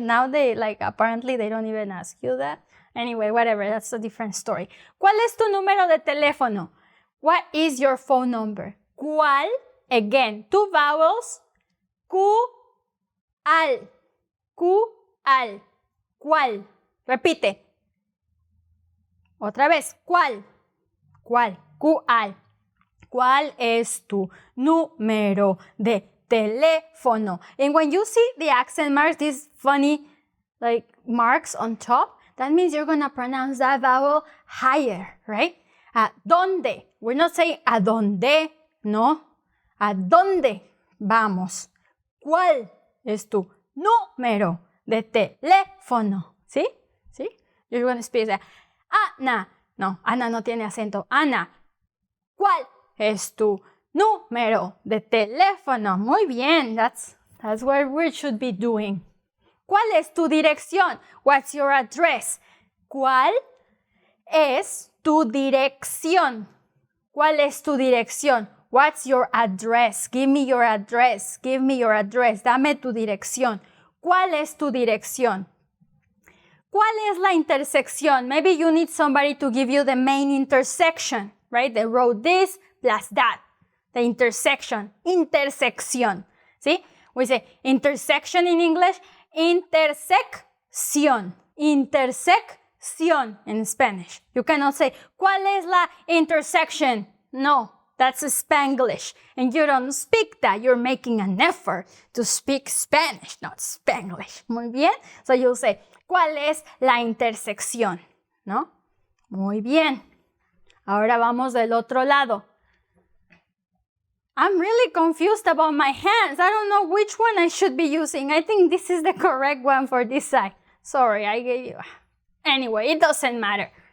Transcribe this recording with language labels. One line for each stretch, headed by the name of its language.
English: Now apparently they don't even ask you that. Anyway, whatever, that's a different story.
Spanish: ¿Cuál es tu número de teléfono?
English: What is your phone number? ¿Cuál? Again, two vowels. ¿Cuál?
Spanish: ¿Cuál? ¿Cuál? Repite. Otra vez. ¿Cuál? ¿Cuál? ¿Cuál? ¿Cuál es tu número de teléfono?
English: And when you see the accent marks, these funny marks on top, that means you're going to pronounce that vowel higher, right?
Spanish: ¿A dónde?
English: We're not saying ¿a dónde? No.
Spanish: ¿A dónde vamos? ¿Cuál es tu número de teléfono? ¿Sí? ¿Sí?
English: You're going to speak that.
Spanish: Ana. No, Ana no tiene acento. Ana. ¿Cuál es tu número de teléfono? Muy bien.
English: That's what we should be doing.
Spanish: ¿Cuál es tu dirección?
English: What's your address?
Spanish: ¿Cuál es tu dirección? ¿Cuál es tu dirección?
English: What's your address? Give me your address. Give me your address.
Spanish: Dame tu dirección. ¿Cuál es tu dirección? ¿Cuál es la intersección?
English: Maybe you need somebody to give you the main intersection, right? The road this plus that. The intersection.
Spanish: Intersección. ¿Sí?
English: We say intersection in English.
Spanish: Intersección.
English: Intersección in Spanish. You cannot say,
Spanish: ¿cuál es la
English: intersection? No, that's Spanglish. And you don't speak that. You're making an effort to speak Spanish, not Spanglish.
Spanish: Muy bien.
English: So you'll say,
Spanish: ¿cuál es la intersección? ¿No? Muy bien. Ahora vamos del otro lado.
English: I'm really confused about my hands. I don't know which one I should be using. I think this is the correct one for this side. Sorry, I gave you... Anyway, it doesn't matter.